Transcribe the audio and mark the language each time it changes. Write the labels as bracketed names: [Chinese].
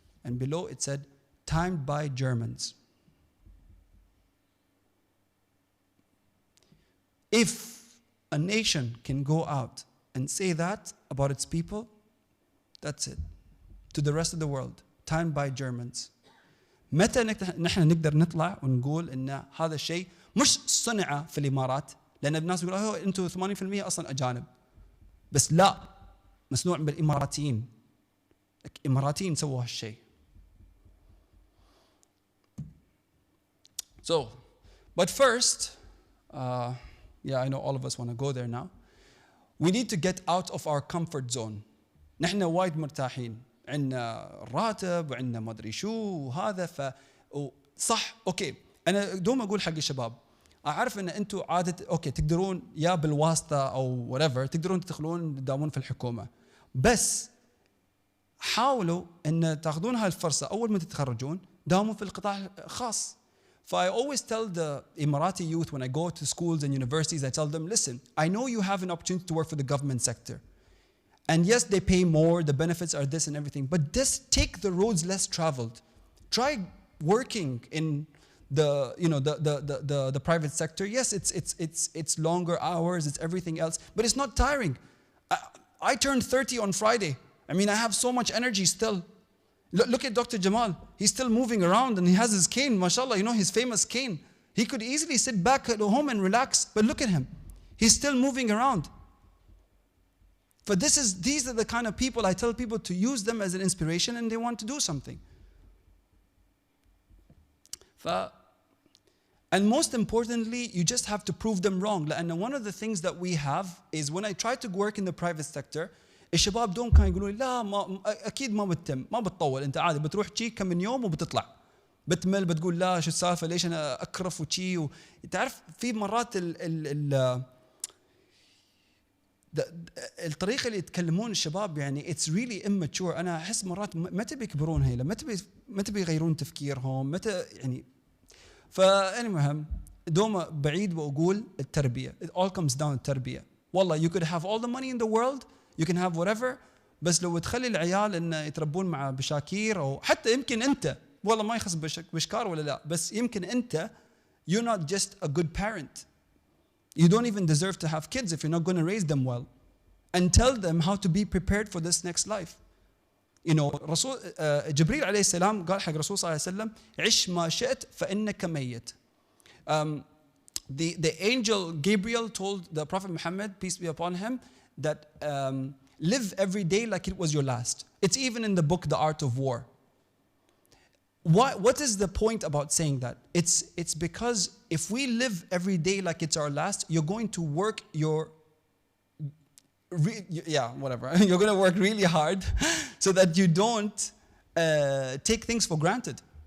[English] And below it said, timed by Germans. If a nation can go out and say that about its people, that's it. To the rest of the world, timed by Germans. [Arabic] متى نحن نقدر نطلع ونقول إن هذا الشيء مش صنع في الإمارات، لأن الناس يقولوا أنتوا 80% أصلاً أجانب. بس لا، مصنوع بالإماراتيين. الإماراتيين سووا هالشيء. [English] So, but first, yeah, I know all of us want to go there now. We need to get out of our comfort zone. [Arabic] نحن وايد مرتاحين. عندنا راتب وعندنا ما ادري شو وهذا صح اوكي انا دوم اقول حق الشباب اعرف ان انتم عاده اوكي تقدرون يا بالواسطه او whatever تقدرون تدخلون تداومون في الحكومه بس حاولوا ان تاخذون هاي الفرصه اول ما تتخرجون داوموا في القطاع الخاص [English] So I always tell the Emirati youth when I go to schools and universities, I tell them, listen, I know you have an opportunity to work for the government sector. And yes, they pay more, the benefits are this and everything, but just take the roads less traveled. Try working in the private sector. Yes, it's longer hours, it's everything else, but it's not tiring. I turned 30 on Friday. I mean, I have so much energy still. Look at Dr. Jamal. He's still moving around and he has his cane, mashallah, you know, his famous cane. He could easily sit back at home and relax, but look at him. He's still moving around. But these are the kind of people I tell people to use them as an inspiration and they want to do something. And most importantly, you just have to prove them wrong. And one of the things that we have is when I try to work in the private sector, [Arabic] الشباب دون كانوا يقولوا لي لا ما اكيد ما بتتم ما بتطول انت عادي بتروح تشي كم من يوم وبتطلع بتمل بتقول لا شو السالفه ليش انا اكرف وشي تعرف في مرات الطريقه اللي يتكلمون الشباب يعني [English] it's really immature. [Arabic] انا احس مرات ما تبي يكبرون هيلا ما تبي يغيرون تفكيرهم متى يعني فالمهم دوما بعيد واقول التربيه. [English] It all comes down التربيه. [Arabic] والله [English] you could have all the money in the world, you can have whatever, [Arabic] بس لو تخلي العيال انه يتربون مع بشاكير او حتى يمكن انت والله ما يخص بشكار ولا لا بس يمكن انت [English] you're not just a good parent. You don't even deserve to have kids if you're not going to raise them well and tell them how to be prepared for this next life. [Arabic] You know, رسول جبريل عليه السلام قال حق رسول صلى الله عليه وسلم عش ما شئت فإنك ميت. [English] The angel Gabriel told the Prophet Muhammad, peace be upon him, that live every day like it was your last. It's even in the book, The Art of War. What is the point about saying that? It's because if we live every day like it's our last, you're going to work you're going to work really hard so that you don't take things for granted.